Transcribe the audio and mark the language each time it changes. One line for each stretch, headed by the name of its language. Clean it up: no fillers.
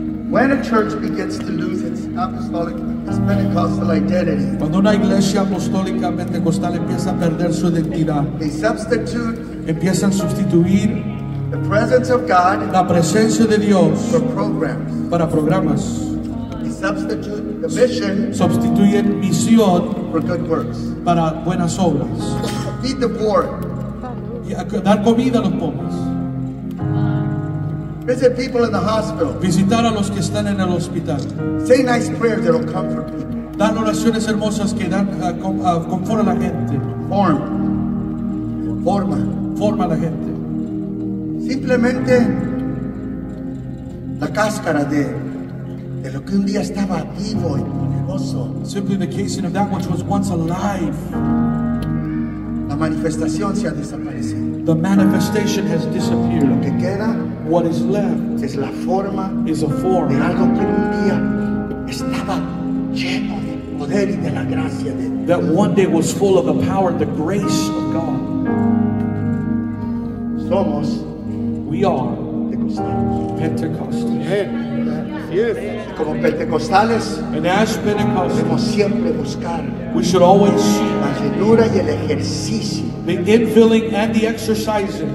English: When a church begins to lose its apostolic, its Pentecostal identity,
Spanish: Cuando una iglesia apostólica pentecostal empieza a perder su identidad,
English: they substitute
Spanish: empiezan a sustituir
English: the presence of God
Spanish: la presencia de Dios
English: for programs.
Spanish: para programas,
English: They substitute the mission
Spanish: sustituyen misión
English: for good works.
Spanish: para buenas obras,
English: Feed the poor.
Spanish: y a dar comida a los pobres,
English: Visit people in the hospital.
Spanish: visitar a los que están en el hospital,
English: Say nice prayers that'll comfort people.
Spanish: dar oraciones hermosas que dan confort a la gente, forma a la gente. Simplemente la cáscara de lo que un día estaba vivo y poderoso.
English: Simply the casing of that which was once alive.
Spanish: La manifestación se ha desaparecido.
English: The manifestation has disappeared.
Spanish: Lo que queda
English: What is left
Spanish: es la forma
English: is a
Spanish: de
English: form
Spanish: algo que un día estaba lleno de poder y de la gracia de Dios.
English: that one day was full of the power and the grace of God.
Spanish: Somos
English: We are
Spanish: pentecostales.
English: Pentecostals.
Spanish: Como pentecostales
English: And as Pentecostals,
Spanish: debemos siempre buscar
English: we should always
Spanish: la llenura y el ejercicio
English: the infilling and the exercising